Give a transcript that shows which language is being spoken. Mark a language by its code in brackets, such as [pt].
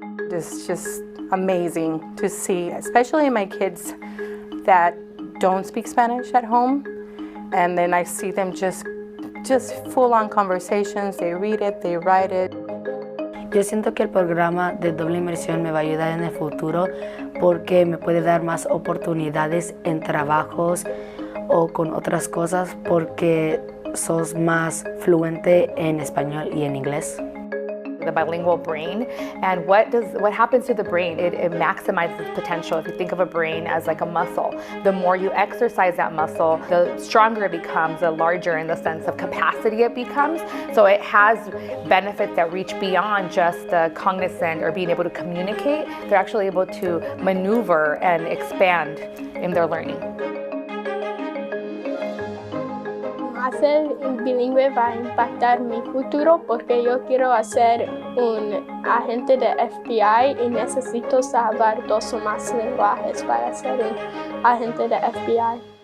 [en] It's just amazing to see, especially my kids that don't speak Spanish at home. And then I see them just full-on conversations. They read it, they write it. [es] Yo siento que el programa de doble inmersión me va a ayudar en el futuro porque me puede dar más oportunidades en trabajos o con otras cosas porque sos más fluente en español y en inglés. [en] The bilingual brain, and what happens to the brain? It maximizes its potential. If you think of a brain as like a muscle, the more you exercise that muscle, the stronger it becomes, the larger in the sense of capacity it becomes. So it has benefits that reach beyond just the cognizant or being able to communicate. They're actually able to maneuver and expand in their learning. [es] Ser bilingüe va a impactar mi futuro porque yo quiero ser un agente de FBI y necesito saber 2 o más lenguajes para ser un agente de FBI.